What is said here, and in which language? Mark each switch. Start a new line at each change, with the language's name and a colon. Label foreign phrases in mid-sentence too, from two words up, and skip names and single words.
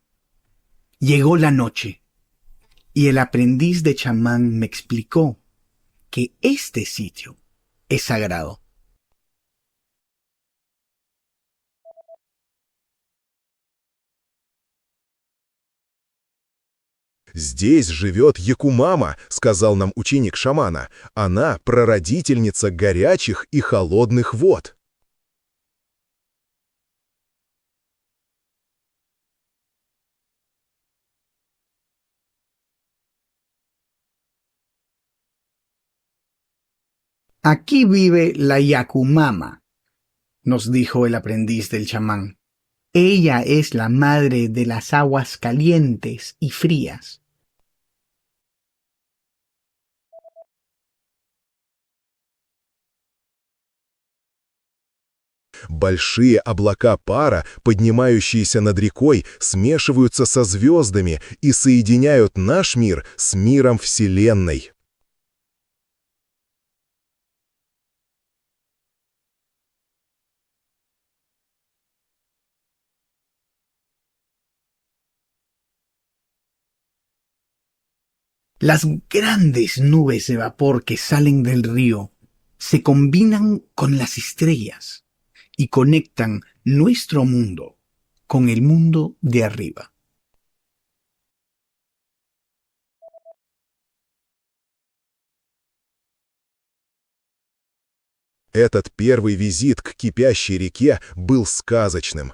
Spanish: Llegó la noche y el aprendiz de chamán me explicó que este sitio es sagrado.
Russian: «Здесь живет Якумама», — сказал нам ученик шамана. «Она прародительница горячих и холодных вод».
Spanish: Aquí vive la Yakumama, nos dijo el aprendiz del chamán. Ella es la madre de las aguas calientes y frías.
Russian: Большие облака пара, поднимающиеся над рекой, смешиваются со звездами и соединяют наш мир с миром Вселенной.
Spanish: Las grandes nubes de vapor que salen del río se combinan con las estrellas y conectan nuestro mundo con el mundo de arriba.
Russian: Этот первый визит к кипящей реке был сказочным.